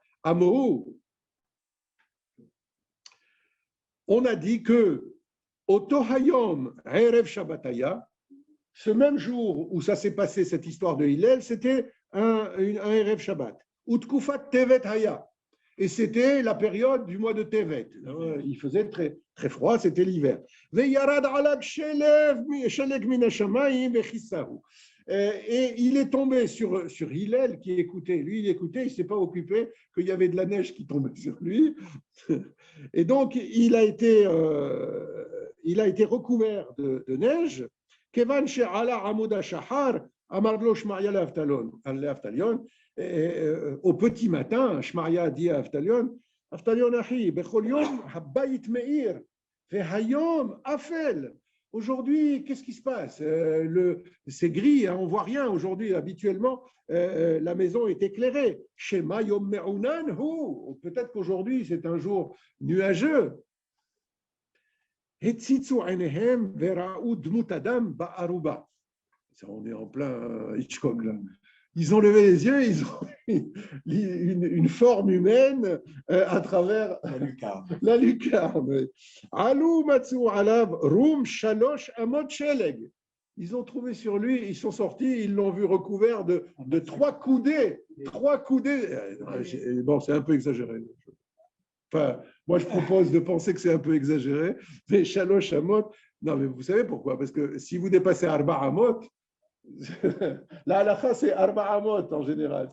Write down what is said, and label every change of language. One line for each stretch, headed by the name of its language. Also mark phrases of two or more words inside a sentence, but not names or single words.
French: À Mohou, on a dit que
Hebrew: אותו היום ערב שבת היה,
French: ce même jour où ça s'est passé, cette histoire de Hillel, c'était un
Hebrew: ערב שבת. ותקופת טבת היתה.
French: Et c'était la période du mois de Tevet. Il faisait très, très froid, c'était l'hiver.
Hebrew: וירד עליו שלג מן השמים וכיסהו.
French: Et il est tombé sur Hillel qui écoutait. Lui, il écoutait, il ne s'est pas occupé qu'il y avait de la neige qui tombait sur lui. Et donc, il a été recouvert de neige.
Hebrew: כיון שעלה עמוד השחר אמר לו שמעיה לאבטליון.
French: Au petit matin, Shmaria a dit à Avtalion,
Hebrew: אבטליון אחי בכל יום הבית מאיר, והיום אפל.
French: Aujourd'hui, qu'est-ce qui se passe? C'est gris, on ne voit rien. Aujourd'hui, habituellement, la maison est éclairée.
Hebrew: שמא יום מעונן הוא.
French: Peut-être qu'aujourd'hui, c'est un jour nuageux.
Hebrew: הציצו עיניהם וראו דמות אדם בארובה.
French: On est en plein Hitchcock, là. Ils ont levé les yeux, ils ont une forme humaine à travers la lucarne.
Hebrew: עלו מצאו עליו רום שלש אמות שלג.
French: Ils ont trouvé sur lui, ils sont sortis, ils l'ont vu recouvert de 3 coudées. 3 coudées. Bon, c'est un peu exagéré. Enfin, moi, je propose de penser que c'est un peu exagéré. Mais
Hebrew: שלש אמות,
French: non, mais vous savez pourquoi? Parce que si vous dépassez
Hebrew: ארבע אמות,
French: la halakha, c'est
Hebrew: ארבע אמות
French: en général.